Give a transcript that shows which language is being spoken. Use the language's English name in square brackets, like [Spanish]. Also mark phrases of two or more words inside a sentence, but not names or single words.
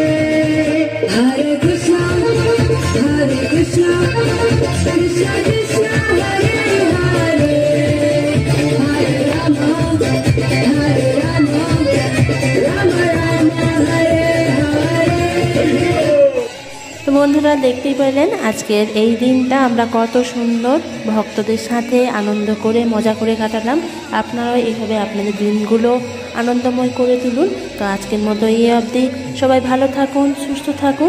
[Bangla] Hare Krishna, Hare Krishna, Krishna Krishna, Hare Hare, Hare Rama, Hare Rama, Rama Rama, Hare Hare. তো বন্ধুরা দেখতেই পেলেন আজকের এই দিনটা আমরা কত সুন্দর ভক্তদের সাথে আনন্দ করে মজা করে কাটালাম। আপনারাও এইভাবে আপনাদের দিনগুলো আনন্দময় করে তুলুন। তো আজকের মতো এই অবধি, সবাই ভালো থাকুন, সুস্থ থাকুন।